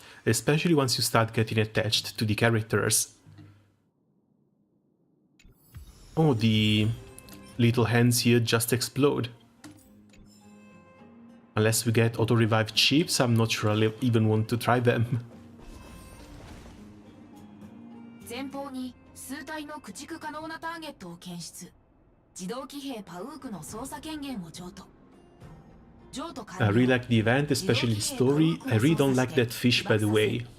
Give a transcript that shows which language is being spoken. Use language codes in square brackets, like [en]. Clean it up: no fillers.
[en] Especially once you start getting attached to the characters. Oh, the little hands here just explode. Unless we get auto-revive chips, I'm not sure I'll even want to try them. [ja] 前方に数体の駆逐可能なターゲットを検出。自動騎兵パウークの操作権限を譲渡。譲渡完了。 [en] I really like the event, especially the story. I really don't like that fish, by the way.